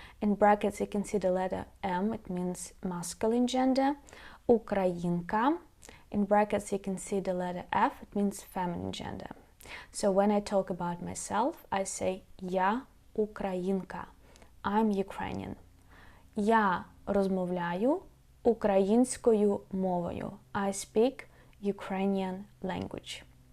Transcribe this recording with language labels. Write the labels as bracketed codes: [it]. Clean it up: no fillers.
[en] In brackets you can see the letter M, it means masculine gender. [uk] Українка. [en] In brackets you can see the letter F, it means feminine gender. So when I talk about myself, I say [uk] я українка. [en] I'm Ukrainian. [uk] Я розмовляю українською мовою. [en] I speak Ukrainian language.